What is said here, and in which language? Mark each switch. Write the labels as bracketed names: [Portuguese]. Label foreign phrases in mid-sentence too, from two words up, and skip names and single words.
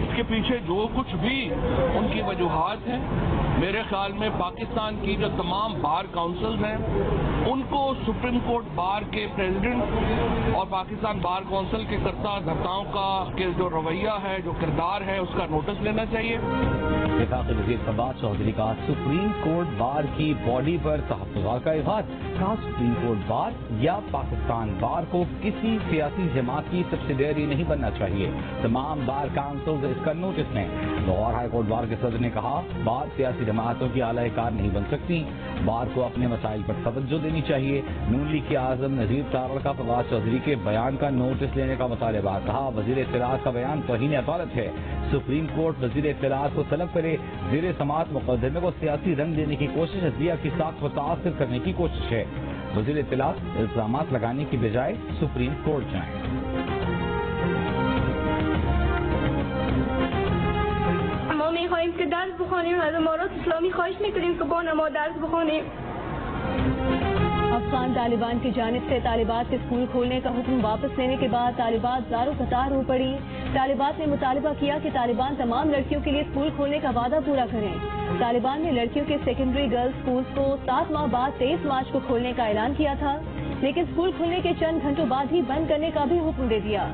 [Urdu] اس کے پیچھے جو کچھ بھی ان کی وجوہات ہیں، میرے خیال میں پاکستان کی جو تمام بار کاؤنسلز ہیں ان کو سپریم کورٹ بار کے پریزیڈنٹ اور پاکستان بار کاؤنسل کے کرتا دھرتاؤں کا کے جو رویہ ہے، جو کردار ہے، اس کا نوٹس لینا چاہیے. وفاقی وزیر فواد چودھری کا سپریم کورٹ بار کی باڈی پر تحفظات کا اغاز. کہا سپریم کورٹ بار یا پاکستان بار کو کسی سیاسی جماعت کی سبسیڈیری نہیں بننا چاہیے. تمام بار کاؤنسل اس کا نوٹس لیں. لاہور ہائی کورٹ بار کے صدر نے کہا بار سیاسی جماعتوں کی اعلی کار نہیں بن سکتی. بار کو اپنے مسائل پر توجہ دینی چاہیے. نون لیگ کے اعظم نذیر تارڑ کا فواد چودھری کے بیان کا نوٹس لینے کا مطالبہ. کہا وزیر اطلاعات کا بیان توہین عدالت ہے. سپریم کورٹ وزیر اطلاعات کو طلب کرے. زیر سماعت مقدمے کو سیاسی رنگ دینے کی کوشش عدلیہ کی ساکھ متاثر کرنے کی کوشش ہے. وزیر اطلاعات الزامات لگانے کی بجائے سپریم کورٹ جائیں. [Persian] ما میخواهیم که درس بخوانیم از امارات اسلامی خواهش میکنیم که با ما درس بخوانیم. [Urdu] افغان طالبان کی جانب سے طالبات کے اسکول کھولنے کا حکم واپس لینے کے بعد طالبات زار و قطار ہو پڑی. طالبات نے مطالبہ کیا کہ طالبان تمام لڑکیوں کے لیے اسکول کھولنے کا وعدہ پورا کریں. طالبان نے لڑکیوں کے سیکنڈری گرلز اسکولز کو 7 ماہ بعد 23 مارچ کو کھولنے کا اعلان کیا تھا، لیکن اسکول کھلنے کے چند گھنٹوں بعد ہی بند کرنے کا بھی حکم دے دیا.